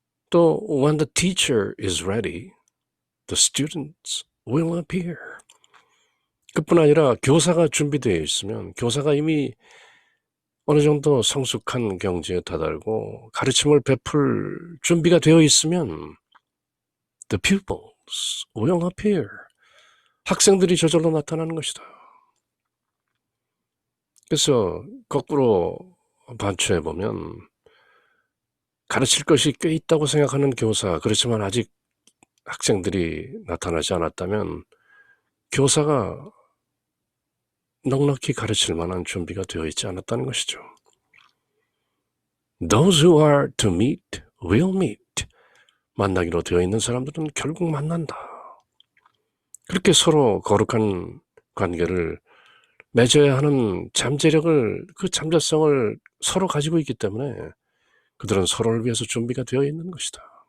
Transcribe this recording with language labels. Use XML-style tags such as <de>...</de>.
<en>또 when the teacher is ready, the students will appear.</en> <ko>그뿐 아니라 교사가 준비되어 있으면 교사가 이미 어느 정도 성숙한 경지에 다다르고 가르침을 베풀 준비가 되어 있으면</ko> <en>the pupils will appear.</en> <ko>학생들이 저절로 나타나는 것이다. 그래서 거꾸로 반추해보면 가르칠 것이 꽤 있다고 생각하는 교사, 그렇지만 아직 학생들이 나타나지 않았다면 교사가 넉넉히 가르칠 만한 준비가 되어 있지 않았다는 것이죠.</ko> <en>Those who are to meet will meet.</en> <ko>만나기로 되어 있는 사람들은 결국 만난다. 그렇게 서로 거룩한 관계를 맺어야 하는 잠재력을, 그 잠재성을 서로 가지고 있기 때문에 그들은 서로를 위해서 준비가 되어 있는 것이다.</ko>